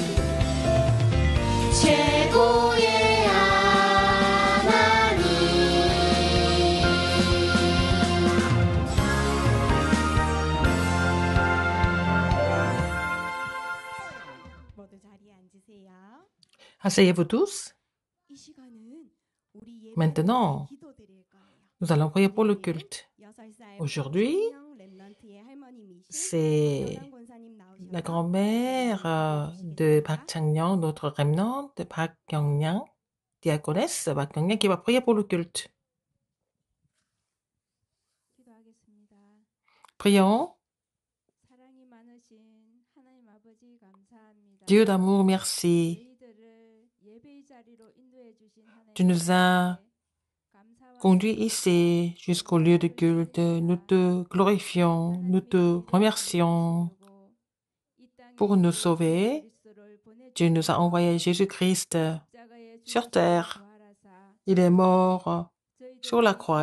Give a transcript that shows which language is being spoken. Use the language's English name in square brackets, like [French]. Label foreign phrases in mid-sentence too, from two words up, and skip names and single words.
[Korean] 최고의 하나님 모두 자리에 앉으세요. [French] Asseyez-vous tous. [Korean] 이 시간은 우리 예배 [French] Maintenant, [Korean] 기도드릴 거예요. [French] nous allons prier pour le culte. [Korean] 6살 [French] Aujourd'hui, [Korean] 랩런트의 할머님이신 [French] c'est [Korean] 영남 권사님 나오셔서 [French] la grand-mère de Park Chang-nyang, notre remnant de Park Kyung-nyang, diaconesse Park Kyung-nyang, qui va prier pour le culte. [Korean] 기도하겠습니다. [French] Prions. [Korean] 사랑이 많으신 하나님 아버지 감사합니다. [French] Dieu d'amour, merci. [Korean] 저희들을 예배의 자리로 인도해 주신 하나님 [French] Tu nous as [Korean] 감사와 [French] conduits ici jusqu'au lieu de culte. Nous te glorifions, nous te remercions pour nous sauver. Dieu nous a envoyé Jésus-Christ sur terre. Il est mort sur la croix.